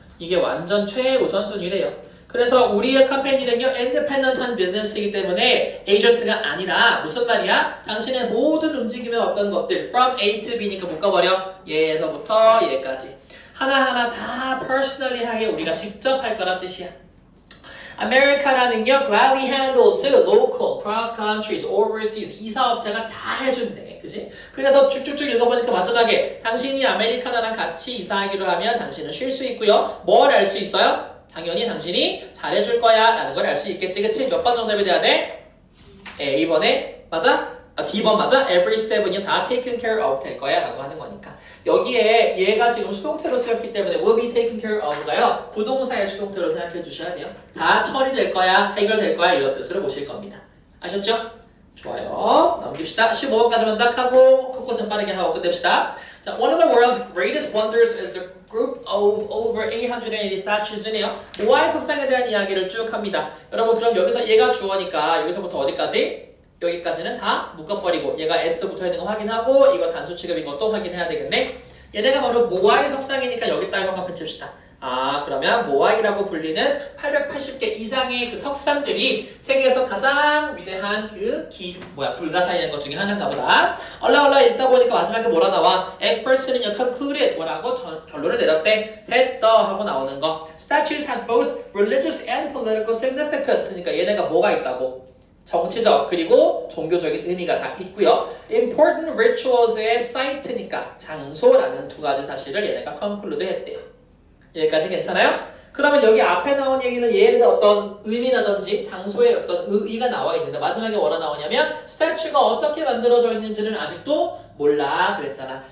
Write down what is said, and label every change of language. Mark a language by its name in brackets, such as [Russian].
[Korean] 이게 완전 최우선순위래요. 그래서 우리의 컴퍼니는요 independent한 비즈니스이기 때문에 에이전트가 아니라 무슨 말이야? 당신의 모든 움직임의 어떤 것들 [English] from A to B [Korean] 니까 묶어버려. 얘에서부터 얘까지 하나하나 다 personally하게 우리가 직접 할 거란 뜻이야. [English] 아메리카나는요 gladly handles local, cross countries, overseas [Korean] 이 사업자가 다 해준대. 그지? 그래서 쭉쭉쭉 읽어보니까 마지막에 당신이 아메리카나랑 같이 이사하기로 하면 당신은 쉴 수 있고요. 뭘 알 수 있어요? 당연히 당신이 잘해줄 거야 라는 걸 알 수 있겠지. 그치? 몇 번 정답이 돼야 돼? A번에 맞아? D번 맞아? [English] Every step [Korean] 은요 다 [English] taken care of [Korean] 될 거야 라고 하는 거니까 여기에 얘가 지금 수동태로 쓰였기 때문에 [English] will be taken care of [Korean] 가요 부동사의 수동태로 생각해 주셔야 돼요. 다 처리될 거야, 해결될 거야 이런 뜻으로 보실 겁니다. 아셨죠? 좋아요. 넘깁시다. 15번까지만 딱 하고 그것은 빠르게 하고 끝냅시다. [English] 자, one of the world's greatest wonders is the group of over 880 statues네요. [Korean] 모아의 석상에 대한 이야기를 쭉 합니다. 여러분 그럼 여기서 얘가 주어니까 여기서부터 어디까지? 여기까지는 다 묶어버리고 얘가 S부터 있는 거 확인하고 이거 단수 취급인 것도 확인해야 되겠네. 얘네가 바로 모아의 석상이니까 여기다 형광 펼칩시다. 아 그러면 모아이라고 불리는 880개 이상의 그 석상들이 세계에서 가장 위대한 그 불가사의한 것 중에 하나인가 보다. 올라 읽다 보니까 마지막에 뭐라 나와? Experts는요 concluded 뭐라고 결론을 내렸대. 됐다 하고 나오는 거. [English] Statues have both religious and political significance. [Korean] 그러니까 얘네가 뭐가 있다고? 정치적 그리고 종교적인 의미가 다 있고요. [English] Important rituals [Korean] 의 site니까 장소라는 두 가지 사실을 얘네가 conclude 했대요. 여기까지 괜찮아요? 그러면 여기 앞에 나온 얘기는 얘네들 어떤 의미라든지 장소에 어떤 의의가 나와 있는데 마지막에 뭐라 나오냐면 스태츄가 어떻게 만들어져 있는지는 아직도 몰라 그랬잖아.